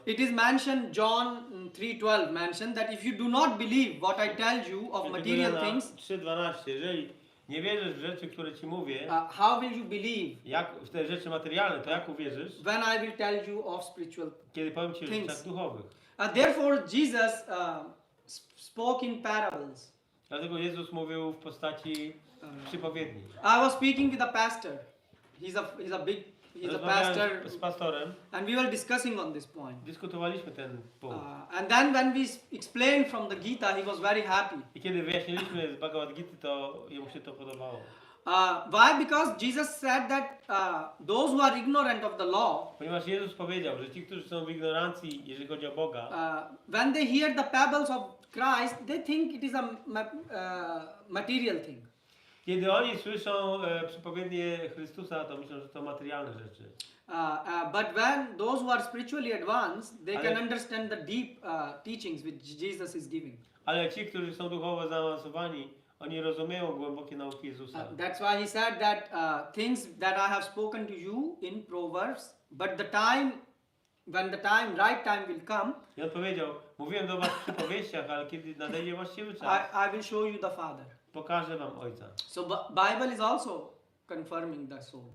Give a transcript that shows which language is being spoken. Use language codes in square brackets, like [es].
[en] it is mentioned, John 3:12 mentioned that if you do not believe what I tell you of material things, [pl] 3:12. Jeżeli nie wierzysz w rzeczy, które ci mówię, [en] how will you believe [pl] jak w te rzeczy materialne, to jak uwierzysz, [en] when I will tell you of spiritual? [pl] kiedy powiem ci o [en] things. [pl] rzeczach duchowych? [en] Therefore, Jesus spoke in parables. [pl] Dlatego Jezus mówił w postaci przypowiedni. [en] I was speaking with a pastor. He's a pastor, [pl] Z pastorem. [en] and we were discussing on this point. [pl] Dyskutowaliśmy ten punkt. [en] And then when we explained from the Gita, he was very happy. [pl] I kiedy wyjaśniliśmy z Bhagavad Gita, to jemu się to podobało. [en] Why? Because Jesus said that those who are ignorant of the law, [pl] Ponieważ Jezus powiedział, że ci, którzy są w ignorancji, jeżeli chodzi o Boga, [en] when they hear the parables of Christ, they think it is a material thing. [pl] kiedy oni słyszą przypowiednie Chrystusa, to myślą, że to materialne rzeczy. [en] But when those who are spiritually advanced, they can understand the deep teachings which Jesus is giving. [pl] Ale ci, którzy są duchowo zaawansowani, oni rozumieją głębokie nauki Jezusa. [en] That's why he said that things that I have spoken to you in Proverbs, but when the right time will come, [pl] I on powiedział, mówiłem do was w przypowieściach, ale kiedy nadejdzie właściwy czas, [en] I will show you the Father. [pl] pokażę wam Ojca. [en] So Bible is also confirming the soul.